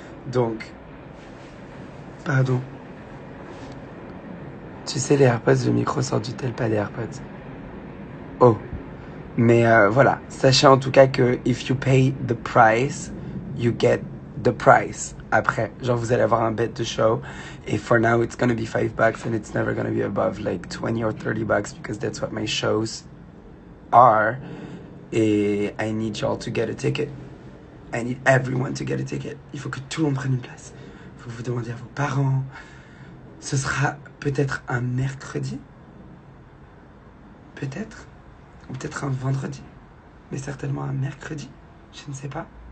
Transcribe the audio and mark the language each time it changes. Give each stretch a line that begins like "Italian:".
French: Donc, pardon. Tu sais, les AirPods, le micro sort du tel, pas des AirPods. Oh. Mais voilà, sachez en tout cas que
English: if you pay the price, you get the price.
French: Après, genre vous allez avoir un bet de show.
English: Et for now, it's gonna be $5 and it's never gonna be above like 20 or $30 because that's what my shows are. Et I need y'all to get a ticket. I need everyone to get a ticket.
French: Il faut que tout le monde prenne une place. Il faut que vous demandiez à vos parents. Ce sera peut-être un mercredi. Peut-être. Ou peut-être un vendredi. Mais certainement un mercredi. Je ne sais pas.